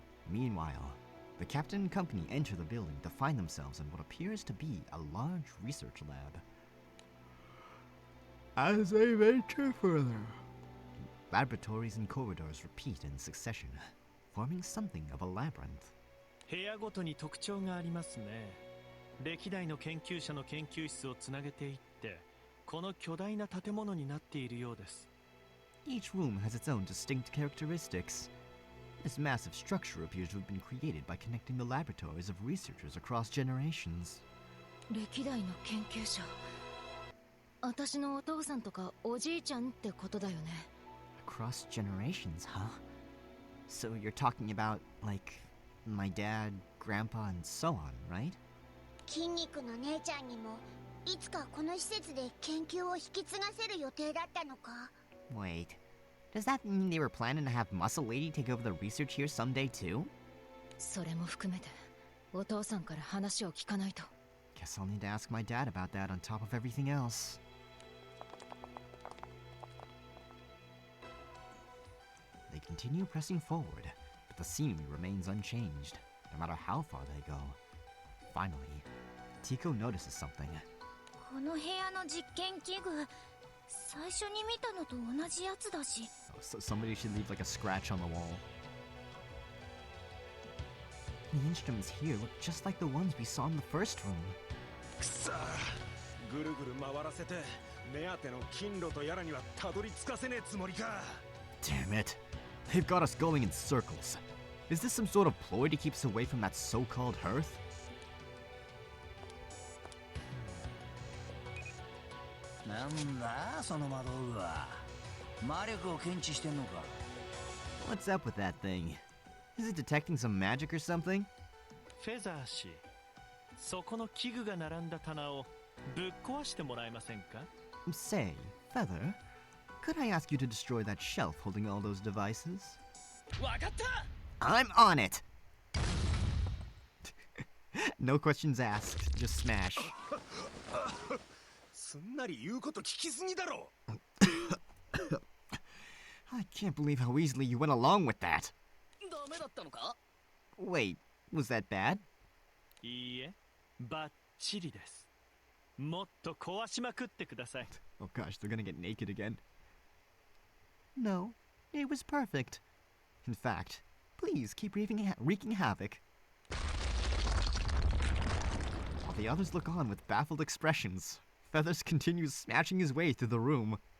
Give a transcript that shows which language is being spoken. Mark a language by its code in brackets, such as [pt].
[en] Meanwhile, the captain and company enter the building to find themselves in what appears to be a large research lab. As they venture further, Laboratories and corridors repeat in succession, forming something of a labyrinth. [ja] 部屋ごとに特徴がありますね。歴代の研究者の研究室をつなげていってこの巨大な建物になっているようです。 [en] Each room has its own distinct characteristics. This massive structure appears to have been created by connecting the laboratories of researchers across generations. [ja] 歴代の研究者。私のお父さんとかおじいちゃんってことだよね。 [en] Across generations, huh? So you're talking about, like, my dad, grandpa, and so on, right? [ja] 筋肉の姉ちゃんにもいつかこの施設で研究を引き継がせる予定だったのか？ [en] Wait, does that mean they were planning to have Muscle Lady take over the research here someday too? [ja] それも含めてお父さんから話を聞かないと。 [en] Guess I'll need to ask my dad about that on top of everything else. They continue pressing forward, but the scenery remains unchanged, no matter how far they go. Finally, Tico notices something. [ja] この部屋の実験器具、最初に見たのと同じやつだし。 [en] So somebody should leave like a scratch on the wall. The instruments here look just like the ones we saw in the first room. [ja] くそー、ぐるぐる回らせて目当ての金炉とやらにはたどり着かせねえつもりか。 [en] Damn it. They've got us going in circles. Is this some sort of ploy to keep us away from that so-called hearth? [ja] なんだその魔道具は。魔力を検知してんのか。 [en] What's up with that thing? Is it detecting some magic or something? [ja] フェザー氏、そこの器具が並んだ棚をぶっ壊してもらえませんか？ [en] Say, Feather, could I ask you to destroy that shelf holding all those devices? [ja] わかった！ [en] I'm on it! No questions asked, just smash. [ja] すんなり言うこと聞きすぎだろ。 [en] I can't believe how easily you went along with that. [ja] ダメだったのか？ [en] Wait, was that bad? [ja] いいえ、バッチリです。もっと壊しまくってください。 [en] Oh gosh, they're gonna get naked again. No, it was perfect. In fact, please keep wreaking havoc. While the others look on with baffled expressions, Feathers continues smashing his way through the room.